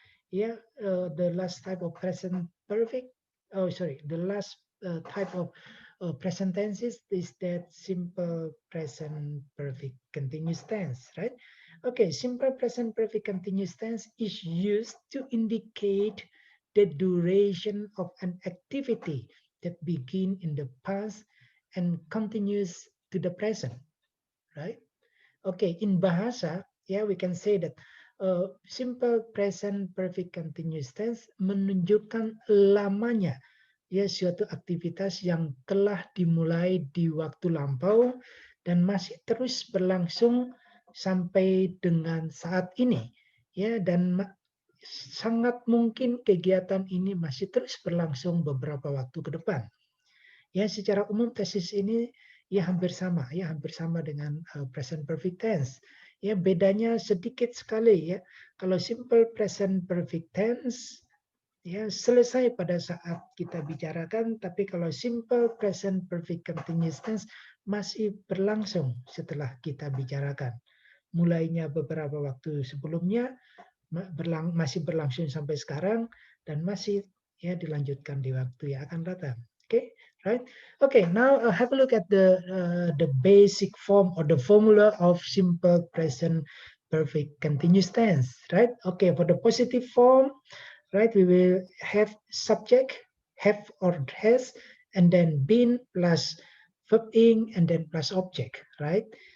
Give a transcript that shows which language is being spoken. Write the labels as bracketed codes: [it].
[en] Yeah, the last type of present perfect. Oh, sorry, the last type of present tenses is that simple present perfect continuous tense, right? Okay, simple present perfect continuous tense is used to indicate the duration of an activity that begin in the past and continues to the present, right? [id] Okay, in bahasa, yeah, we can say that simple present perfect continuous tense menunjukkan lamanya ya suatu aktivitas yang telah dimulai di waktu lampau dan masih terus berlangsung sampai dengan saat ini ya, dan sangat mungkin kegiatan ini masih terus berlangsung beberapa waktu ke depan. Ya, secara umum tesis ini ya hampir sama dengan present perfect tense. Ya, bedanya sedikit sekali ya. Kalau simple present perfect tense ya selesai pada saat kita bicarakan, tapi kalau simple present perfect continuous tense masih berlangsung setelah kita bicarakan. Mulainya beberapa waktu sebelumnya masih berlangsung sampai sekarang dan masih ya dilanjutkan di waktu yang akan datang. [en] Okay, right? Okay, now have a look at the basic form or the formula of simple present perfect continuous tense, right? Okay, for the positive form, right, we will have subject, have or has, and then been plus verb ing and then plus object, right?